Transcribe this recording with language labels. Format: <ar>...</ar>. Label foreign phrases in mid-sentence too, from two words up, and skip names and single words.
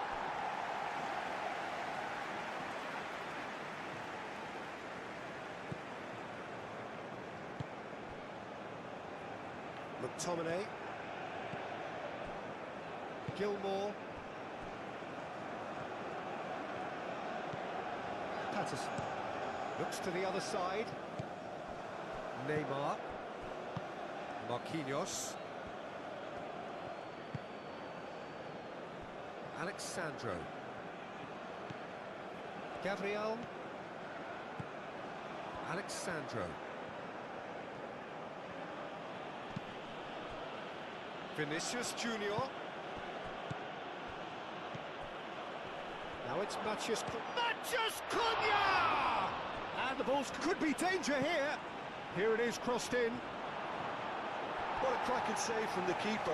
<en>McTominay. Gilmore. Patterson. Looks to the other side. Neymar. Marquinhos. Alexandro. Gabriel. Alexandro. Vinicius Junior. Now it's Matches Cunha! And the balls could be danger here. Here it is, crossed in. What a cracking save from the keeper.</en>